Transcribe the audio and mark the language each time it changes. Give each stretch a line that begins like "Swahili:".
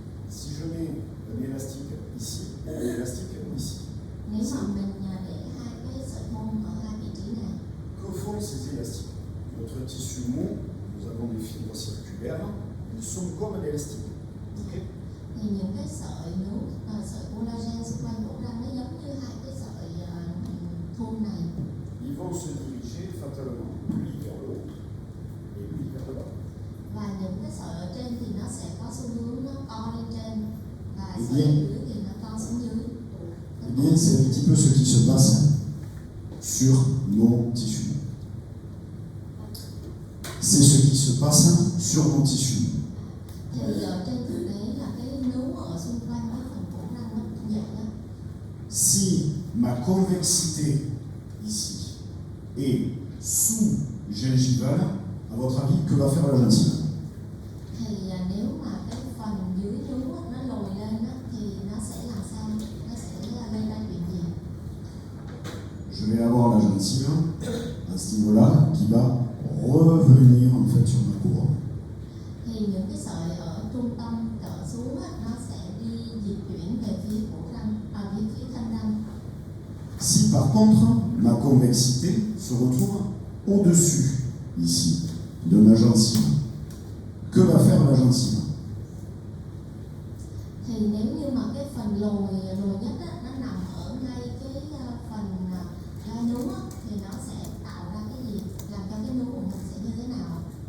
French: si je mets l'élastique ici et l'élastique ici,
Vietnamese: nếu mà mình để hai cái sợi thun ở hai vị trí này.
French: que font ces élastiques? Notre tissu mou, nous avons des fibres circulaires, ils sont comme l'élastique.
English: Okay?
Vietnamese: Thì những cái sợi nướu, sợi collagen xung quanh ổ răng nó giống như hai cái sợi thun này.
French: Ils vont se diriger fatalement, lui vers le haut et lui vers le bas.
Vietnamese: Và những cái sợi ở trên thì nó sẽ có xu hướng nó co lên trên và Eh sợi
French: bien.
Vietnamese: ở dưới thì nó co xuống dưới.
French: Eh bien, c'est un petit peu ce qui se passe sur nos tissus. C'est ce qui se passe sur nos tissus.
Vietnamese: Thì ở trên thực tế là cái nướu ở xung quanh cái phần cổ răng nó cũng vậy đó.
French: Si ma convexité ici est sous-gingivale, à votre avis, que va faire la gencive?
Vietnamese: Thì nếu mà cái phần dưới nướu nó lồi lên thì nó sẽ làm sao? Nó sẽ gây ra chuyện gì?
French: Je vais avoir la gencive à ce niveau-là qui va revenir en fait sur ma couronne.
Vietnamese: Thì những cái sợi ở trung tâm trở xuống nó sẽ đi dịch chuyển về phía cổ răng, về phía thanh răng.
French: Si par contre ma convexité se retrouve au-dessus, ici, de ma gencive, que va faire la gencive?
Vietnamese: Thì nếu như mà cái phần lồi nhất nó nằm ở ngay cái phần gai nướu thì nó sẽ tạo ra cái gì, làm cho cái nướu của mình sẽ như thế nào?